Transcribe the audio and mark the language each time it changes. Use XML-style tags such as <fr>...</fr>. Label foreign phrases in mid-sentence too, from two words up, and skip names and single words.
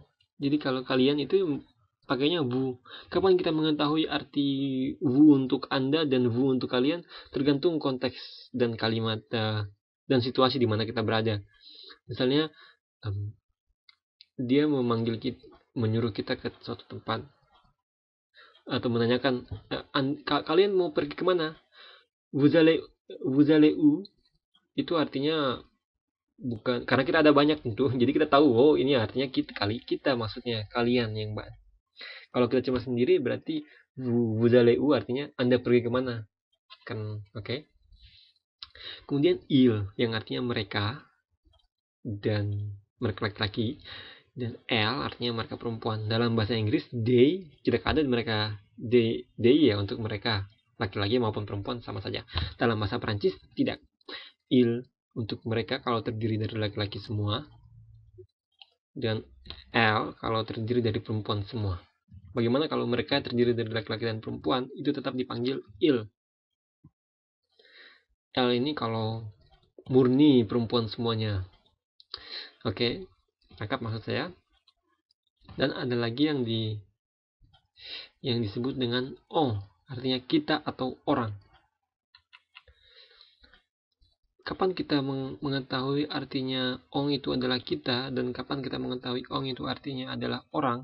<id>Jadi kalau kalian itu pakainya vous. Kapan kita mengetahui arti vous untuk Anda dan vous untuk kalian? Tergantung konteks dan kalimat dan situasi di mana kita berada. Misalnya dia memanggil kita, menyuruh kita ke suatu tempat, atau menanyakan kalian mau pergi kemana?</id> <fr>Vous allez où?</fr> <id>Itu artinya bukan, karena kita ada banyak tentu, jadi kita tahu, oh ini artinya kita maksudnya kalian yang banyak. Kalau kita cuma sendiri berarti</id> <fr>vous allez où</fr> <id>artinya Anda pergi kemana, kan? Oke. Kemudian il yang artinya mereka, dan mereka laki-laki, dan elle artinya mereka perempuan. Dalam bahasa Inggris they tidak ada mereka, they ya untuk mereka laki-laki maupun perempuan sama saja. Dalam bahasa Prancis tidak, il untuk mereka kalau terdiri dari laki-laki semua, dan elle kalau terdiri dari perempuan semua. Bagaimana kalau mereka terdiri dari laki-laki dan perempuan, itu tetap dipanggil il. Elle ini kalau murni perempuan semuanya. Oke, tangkap maksud saya. Dan ada lagi yang disebut dengan on, artinya kita atau orang. Kapan kita mengetahui artinya on itu adalah kita, dan kapan kita mengetahui on itu artinya adalah orang?</id>